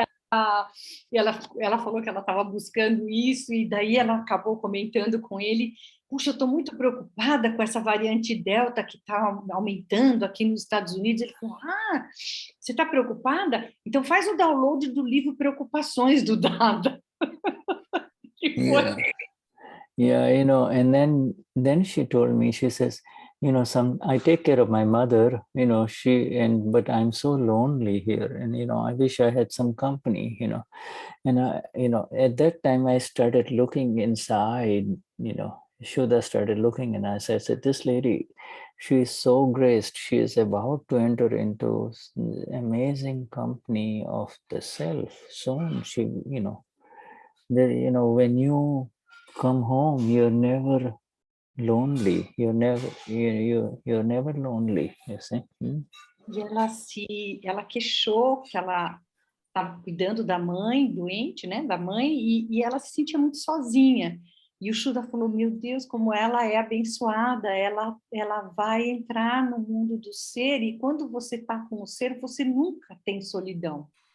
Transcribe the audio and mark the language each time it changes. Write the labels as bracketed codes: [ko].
[pt] Ela falou que ela estava buscando isso e daí ela acabou comentando com ele, puxa, eu estou muito preocupada com essa variante Delta que está aumentando aqui nos Estados Unidos. Ele falou, você está preocupada? Então faz o download do livro Preocupações do Dada. [en] Yeah, and then she told me, she says, I take care of my mother, but I'm so lonely here, and I wish I had some company, and at that time I started looking inside, Shuddha started looking, and I said, this lady, she is so graced. She is about to enter into amazing company of the self. Soon she, when you come home, you're never lonely. You're never lonely, you see. [pt] E ela queixou que ela estava cuidando da mãe doente, né, da mãe, e ela se sentia muito sozinha. E o Shuddha falou, meu Deus, como ela é abençoada, ela vai entrar no mundo do ser, e quando você está com o ser, você nunca tem solidão.